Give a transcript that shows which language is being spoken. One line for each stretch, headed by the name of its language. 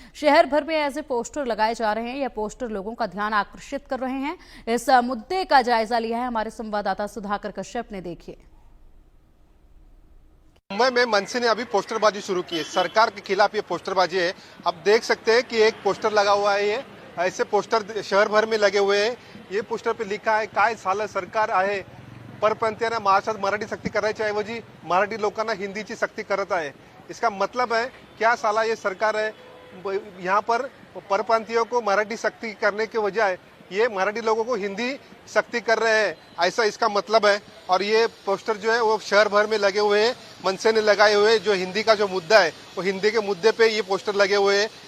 Hindi: शहर भर में ऐसे पोस्टर लगाए जा रहे हैं। यह पोस्टर लोगों का ध्यान आकर्षित कर रहे हैं। इस मुद्दे का जायजा लिया है हमारे संवाददाता सुधाकर कश्यप ने। देखिए, मुंबई में मनसे ने अभी पोस्टरबाजी शुरू की है। सरकार के खिलाफ ये पोस्टरबाजी है। आप देख सकते हैं कि एक पोस्टर लगा हुआ है। ये ऐसे पोस्टर शहर भर में लगे हुए हैं। ये पोस्टर पे लिखा है,
Marathi: काय साला सरकार आहे, परप्रांतीयांना महाराष्ट्रात मराठी सक्ती करायच्या ऐवजी मराठी लोकांना हिंदीची सक्ती करत आहे।
Hindi: इसका मतलब है क्या साला ये सरकार है, यहाँ पर परप्रांतियों को मराठी सक्ती करने के बजाय ये मराठी लोगों को हिंदी सक्ती कर रहे हैं, ऐसा इसका मतलब है। और ये पोस्टर जो है वो शहर भर में लगे हुए हैं। मनसे ने लगाए हुए जो हिंदी का जो मुद्दा है वो हिंदी के मुद्दे पे ये पोस्टर लगे हुए हैं।